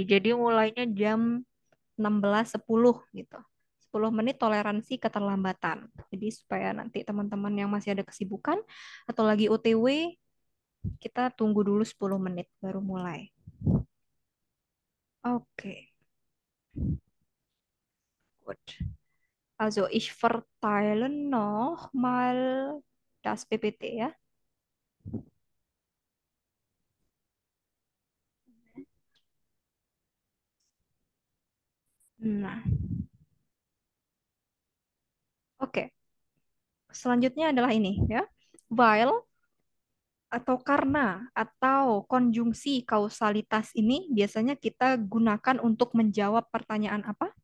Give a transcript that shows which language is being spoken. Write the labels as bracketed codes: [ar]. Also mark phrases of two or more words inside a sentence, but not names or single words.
[id] Jadi mulainya jam 16.10 gitu. 10 menit toleransi keterlambatan. Jadi supaya nanti teman-teman yang masih ada kesibukan atau lagi OTW, kita tunggu dulu 10 menit baru mulai. Oke, gut. [de] Also ich verteile noch mal das PPT ya. [id] Nah, oke. Selanjutnya adalah ini ya. While atau karena atau konjungsi kausalitas ini biasanya kita gunakan untuk menjawab pertanyaan apa?